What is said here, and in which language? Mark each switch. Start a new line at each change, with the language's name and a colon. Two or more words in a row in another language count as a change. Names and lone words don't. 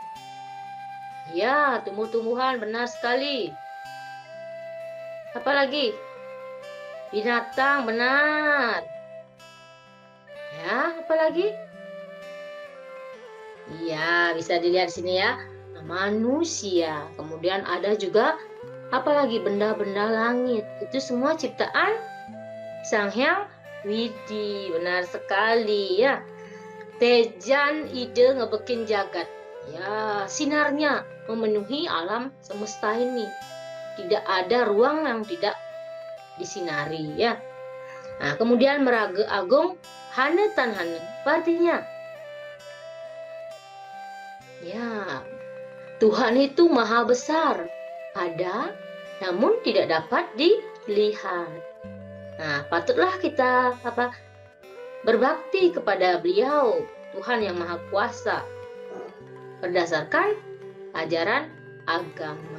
Indonesian: ya tumbuh-tumbuhan, benar sekali, apalagi binatang, benar ya, apalagi iya bisa dilihat di sini ya, manusia, kemudian ada juga apalagi benda-benda langit, itu semua ciptaan Sang Hyang Widi, benar sekali ya.
Balinese: Tejan ide ngebekin jagat,
Indonesian: ya sinarnya memenuhi alam semesta ini, tidak ada ruang yang tidak disinari ya. Nah, kemudian
Balinese: meraga agung hane tan hane,
Indonesian: artinya ya Tuhan itu maha besar, ada namun tidak dapat dilihat. Nah, patutlah kita berbakti kepada Beliau, Tuhan yang Maha Kuasa, berdasarkan ajaran agama.